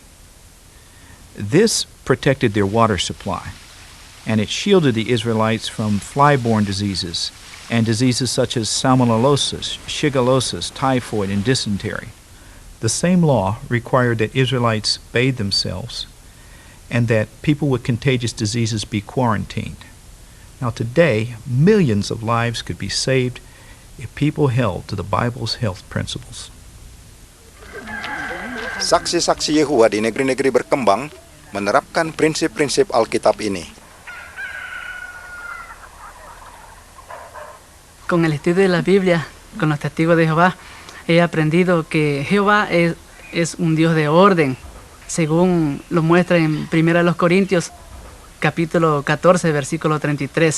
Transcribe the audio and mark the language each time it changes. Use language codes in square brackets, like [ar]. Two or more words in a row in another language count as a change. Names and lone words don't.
[en] This protected their water supply, and it shielded the Israelites from fly-borne diseases and diseases such as salmonellosis, shigellosis, typhoid, and dysentery. The same law required that Israelites bathe themselves and that people with contagious diseases be quarantined. Now today, millions of lives could be saved if people held to the Bible's health principles. [id] Saksi-saksi Yehova di negeri-negeri berkembang menerapkan prinsip-prinsip Alkitab ini. [es] Con el estudio de la Biblia, con los testigos de Jehová, he aprendido que Jehová es un Dios de orden, según lo muestra en 1 Corintios, capítulo 14, versículo 33.